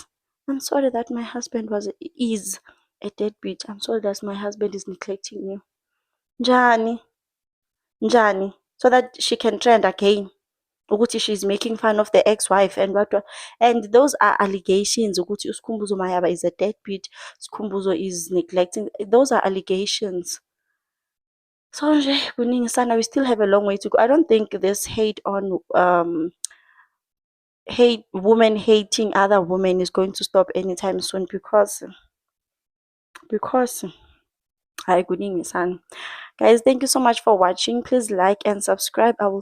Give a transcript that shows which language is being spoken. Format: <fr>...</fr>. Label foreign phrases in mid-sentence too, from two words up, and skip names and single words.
<en>I'm sorry that my husband is a deadbeat. I'm sorry that my husband is neglecting you.</en> <zu>Njani? Njani?</zu> <en>So that she can trend again. Ukuthi she's making fun of the ex-wife and what. And those are allegations. Ukuthi uSkhumbuzo Mayaba is a deadbeat. Skhumbuzo is neglecting. Those are allegations. So</en> <zu>nje kuningi sana,</zu> <en>we still have a long way to go. I don't think this hate on women hating other women is going to stop anytime soon because hi</en> <zu>kuningi sana.</zu> <en>Guys, thank you so much for watching. Please like and subscribe.</en>